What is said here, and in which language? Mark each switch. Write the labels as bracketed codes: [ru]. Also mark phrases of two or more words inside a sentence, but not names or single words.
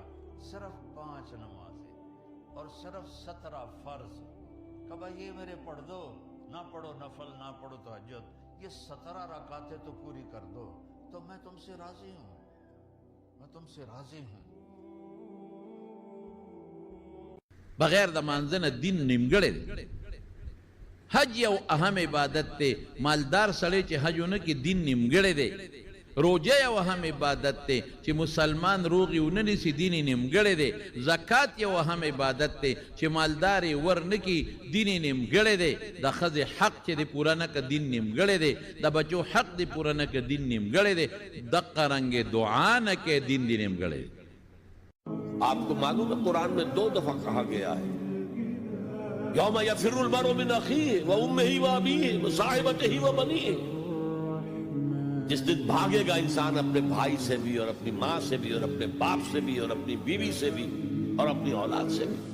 [ur] صرف 5 نمازیں اور صرف 17 فرض۔ کہا یہ میرے پڑھ دو، نہ پڑھو نفل، نہ پڑھو تہجد، یہ 17 رکعتیں تو پوری کر دو تو میں تم سے راضی ہوں، میں تم سے راضی ہوں۔ [ps] بغیر د مانځنه دین نیمګړی دی. حج یو اهم عبادت دی. مالدار سړی چې حج ونه کړي دین نیمګړی دی. روجه یو اهم عبادت دی چې مسلمان روغ ونه نیسي دین نیمګړی دی. زکات یو اهم عبادت دی چې مالدار یې ور نه کړي دین نیمګړی دی. د ښځې حق چې دی پوره نه کړه دین نیمګړی دی. د بچو حق دی پوره نه کړه دین نیمګړی دی. دقه رنګې دعا نه کوې دین دی نیمګړی دی. [ur] آپ کو معلوم ہے قرآن میں 2 دفعہ کہا گیا ہے [ar] یوم یفر المرء من اخیہ و امہ و ابیہ و صاحبتہ و بنیہ، [ur] جس دن بھاگے گا انسان اپنے بھائی سے بھی اور اپنی ماں سے بھی اور اپنے باپ سے بھی اور اپنی بیوی سے بھی اور اپنی اولاد سے بھی۔